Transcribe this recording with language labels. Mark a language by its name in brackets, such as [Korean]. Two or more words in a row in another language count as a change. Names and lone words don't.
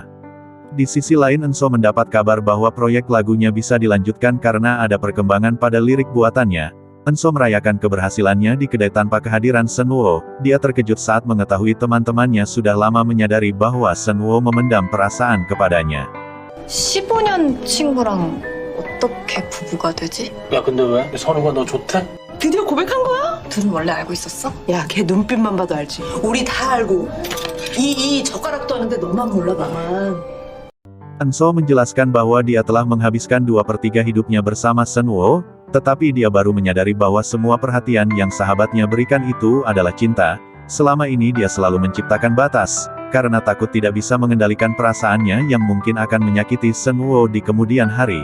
[Indonesian] Di sisi lain Enso mendapat kabar bahwa proyek lagunya bisa dilanjutkan karena ada perkembangan pada lirik buatannya. Enso merayakan keberhasilannya di kedai tanpa kehadiran Senwo. Dia terkejut saat mengetahui teman-temannya sudah lama menyadari bahwa Senwo memendam perasaan kepadanya. [Korean] 15년 친구랑 어떻게 부부가 되지? 야 근데 왜? 선우가 너 좋대? 드디어 고백한 거야? 둘은 원래 알고 있었어? 야, 걔 눈빛만 봐도 알지. 우리 다 알고. 이 젓가락도 하는데 너만 몰라, 나만. [Indonesian] Enso menjelaskan bahwa dia telah menghabiskan 2/3 hidupnya bersama Senwo, tetapi dia baru menyadari bahwa semua perhatian yang sahabatnya berikan itu adalah cinta. Selama ini dia selalu menciptakan batas, karena takut tidak bisa mengendalikan perasaannya yang mungkin akan menyakiti Senwo di kemudian hari.